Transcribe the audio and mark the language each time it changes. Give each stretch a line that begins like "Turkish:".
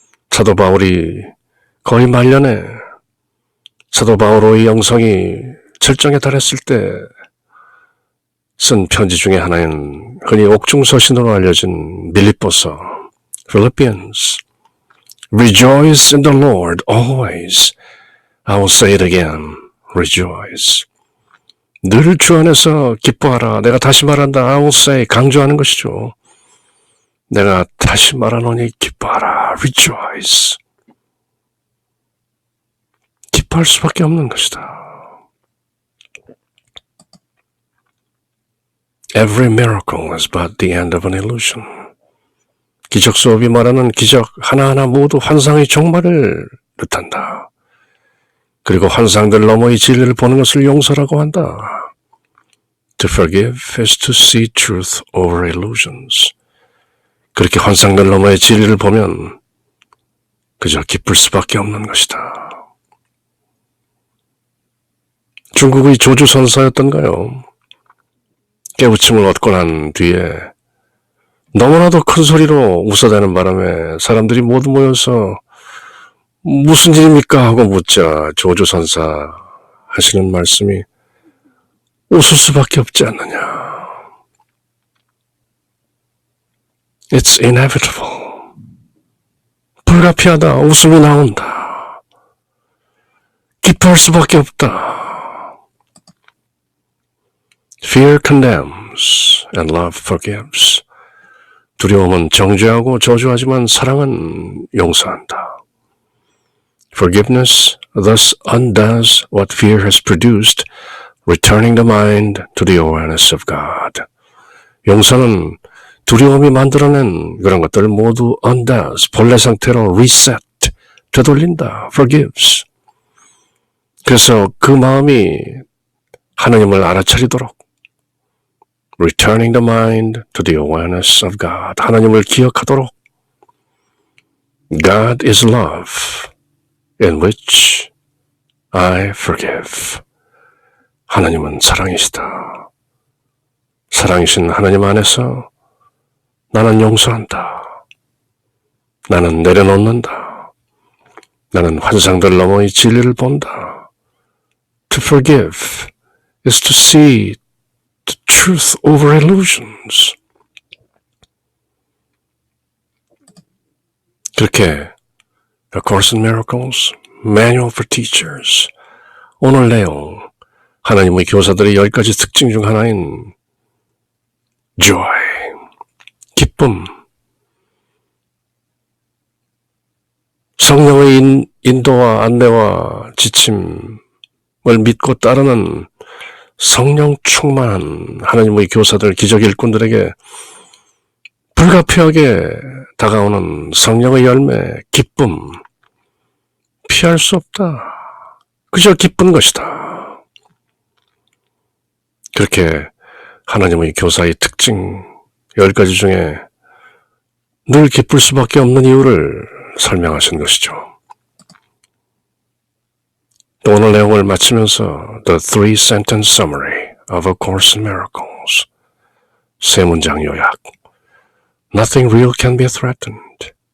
Korean: 사도 바울이 거의 말년에 사도 바울의 영성이 절정에 달했을 때 쓴 편지 중에 하나인 흔히 옥중서신으로 알려진 빌립보서 Philippians.
English: Rejoice in the Lord always. I will say it again. Rejoice.
Korean: 늘 주 안에서 기뻐하라. 내가 다시 말한다.
English: I will say.
Korean: 강조하는 것이죠. 내가 다시 말하노니 기뻐하라.
English: Rejoice.
Korean: 기뻐할 수밖에 없는 것이다.
English: Every miracle is but the end of an illusion.
Korean: 기적 수업이 말하는 기적 하나하나 모두 환상의 종말을 뜻한다. 그리고 환상들 너머의 진리를 보는 것을 용서라고 한다.
English: To forgive is to see truth over illusions.
Korean: 그렇게 환상들 너머의 진리를 보면 그저 기쁠 수밖에 없는 것이다. 중국의 조주 선사였던가요? 깨우침을 얻고 난 뒤에 너무나도 큰 소리로 웃어대는 바람에 사람들이 모두 모여서 무슨 일입니까? 하고 묻자 조주선사 하시는 말씀이 웃을 수밖에 없지 않느냐.
English: It's inevitable.
Korean: 불가피하다. 웃음이 나온다. 기뻐할 수밖에 없다.
English: Fear condemns and love forgives.
Korean: 두려움은 정죄하고 저주하지만 사랑은 용서한다.
English: Forgiveness thus undoes what fear has produced, returning the mind to the awareness of God.
Korean: 용서는 두려움이 만들어낸 그런 것들을 모두 undoes, 본래 상태로 reset, 되돌린다.
English: Forgives.
Korean: 그래서 그 마음이 하나님을 알아차리도록
English: returning the mind to the awareness of God.
Korean: 하나님을 기억하도록
English: God is love in which I forgive.
Korean: 하나님은 사랑이시다. 사랑이신 하나님 안에서 나는 용서한다. 나는 내려놓는다. 나는 환상들 너머의 진리를 본다.
English: To forgive is to see the truth over illusions.
Korean: 그렇게 A Course in Miracles, Manual for Teachers. 오늘 내용, 하나님의 교사들의 10가지 특징 중 하나인 joy, 기쁨. 성령의 인도와 안내와 지침을 믿고 따르는 성령 충만한 하나님의 교사들, 기적 일꾼들에게 불가피하게 다가오는 성령의 열매, 기쁨, 피할 수 없다. 그저 기쁜 것이다. 그렇게 하나님의 교사의 특징 10가지 중에 늘 기쁠 수밖에 없는 이유를 설명하신 것이죠. 또 오늘 내용을 마치면서 The Three Sentence Summary of A Course in Miracles, 세 문장 요약.
English: Nothing real can be threatened.